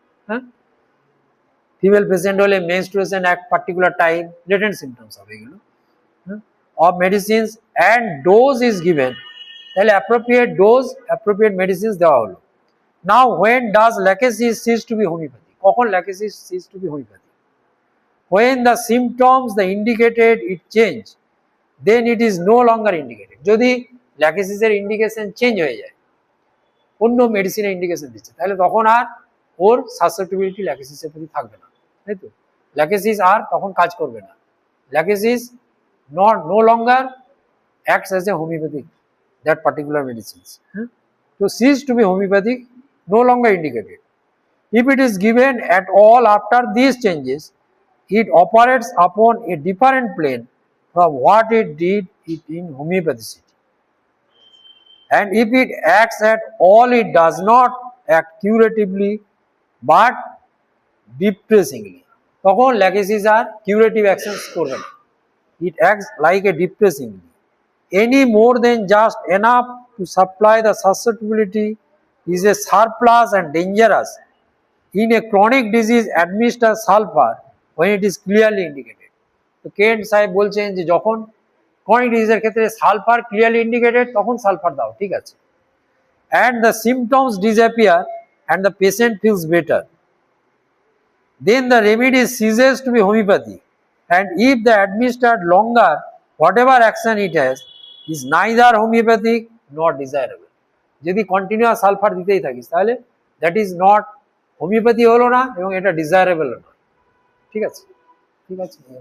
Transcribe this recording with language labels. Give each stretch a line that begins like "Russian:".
Bangla: হ্যাঁ, female patient হলে menstruation এক পার্টিকুলার টাইম, লেটেন্ট সিমটমস হবে এগুলো
English: of medicines and dose is given,
Bangla: তাহলে অ্যাপ্রোপ্রিয়েট ডোজ, অ্যাপ্রোপ্রিয়েট মেডিসিনস দেওয়া হলো।
English: Now when does lachesis cease to be homeopathy?
Bangla: কখন Lachesis
English: Cease to be homeopathy? When the symptoms the indicated it change, then it is no longer indicated.
Bangla: যদি ল্যাকেসিসের indication change হয়ে যায়, অন্য মেডিসিনের indication দিচ্ছে, তাহলে তখন আর ওর সাসেপ্টিবিলিটি ল্যাকেসিসের প্রতি থাকবে না, তাই তো? ল্যাকেসিস আর তখন কাজ করবে না। Lachesis
English: no longer acts as a homeopathic, that particular medicines. So cease to be homeopathic, no longer indicated. If it is given at all after these changes, it operates upon a different plane from what it did it in homeopathicity. And if it acts at all, it does not act curatively but depressingly.
Bangla: তখন Lachesis আর curative actions করবে না,
English: it acts like a depressingly. Any more than just enough to supply the susceptibility is a surplus and dangerous. In a chronic disease, administer sulfur when it is clearly indicated.
Bangla: তো Kent সাহেব বলছেন যে যখন chronic ডিজিজের ক্ষেত্রে sulphur clearly indicated, তখন sulphur দাও, ঠিক আছে,
English: and the symptoms disappear and the patient feels better, then the remedy ceases to be homeopathy, and if the administered longer whatever action it has, is neither homeopathic not desirable.
Bangla: যদি continuous sulphur দিতেই থাকিস তাহলে
English: that is not homeopathy
Bangla: হলো না এবং এটা desirable নয়। ঠিক আছে, ঠিক আছে।